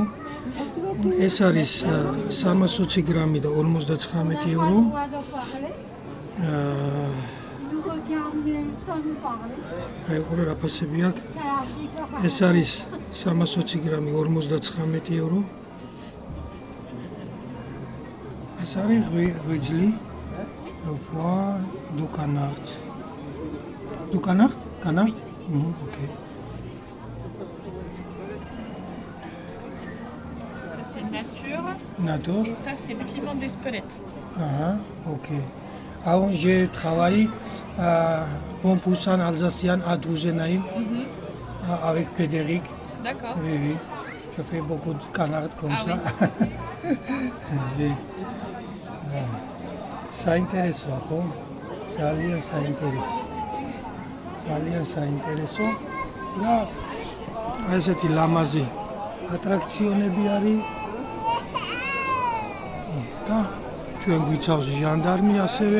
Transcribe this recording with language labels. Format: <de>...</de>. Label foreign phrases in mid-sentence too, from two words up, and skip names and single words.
<ka>ეს არის 320 გრამი და 59 ევრო. აი ყურე რა ფასები აქვს. ეს არის 320 გრამი 59 ევრო. ეს არის ღვიძლი.</ka> <fr>Revoir du canard. Du canard? Canard? Okay. Ça c'est nature. Nature. Et ça c'est piment d'Espelette. Ok. Avant j'ai travaillé à Pompussan alsacien à Drusenheim avec Pédéric. D'accord. Oui, oui. Je fais beaucoup de canards comme ça. Oui. Ça intéresse,</fr> <ka>ხო? ძალიან საინტერესო. ძალიან საინტერესო. და ესეთი ლამაზი ატრაქციონები არის. და ჩვენ გვიცავს ჟანდარმი ასევე.</ka>